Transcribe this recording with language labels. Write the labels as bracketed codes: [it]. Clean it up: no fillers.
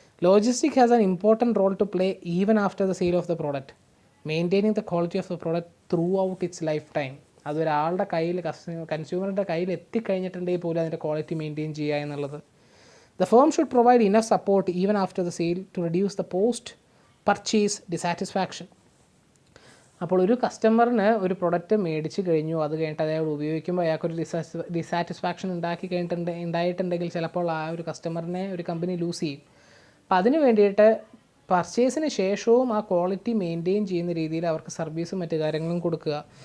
[en] Logistic has an important role to play even after the sale of the product, maintaining the quality of the product throughout its lifetime. [ml] അതൊരാളുടെ കയ്യിൽ കൺസ്യൂമറിൻ്റെ കയ്യിൽ എത്തിക്കഴിഞ്ഞിട്ടുണ്ടെങ്കിൽ പോലും അതിൻ്റെ quality maintain ചെയ്യുക എന്നുള്ളത്. [en] The firm should provide enough support even after the sale to reduce the post-purchase dissatisfaction. [ml] അപ്പോൾ ഒരു കസ്റ്റമറിന് ഒരു പ്രൊഡക്റ്റ് മേടിച്ച് കഴിഞ്ഞു, അത് കഴിഞ്ഞിട്ട് അയാൾ ഉപയോഗിക്കുമ്പോൾ അയാൾക്കൊരു ഡിസാറ്റിസ്ഫാക്ഷൻ ഉണ്ടായിട്ടുണ്ടെങ്കിൽ ചിലപ്പോൾ ആ ഒരു കസ്റ്റമറിനെ ഒരു കമ്പനി ലൂസ് ചെയ്യും. അപ്പോൾ അതിന് വേണ്ടിയിട്ട് പർച്ചേസിന് ശേഷവും ആ ക്വാളിറ്റി മെയിൻറ്റെയിൻ ചെയ്യുന്ന രീതിയിൽ അവർക്ക് സർവീസും മറ്റു കാര്യങ്ങളും കൊടുക്കുക.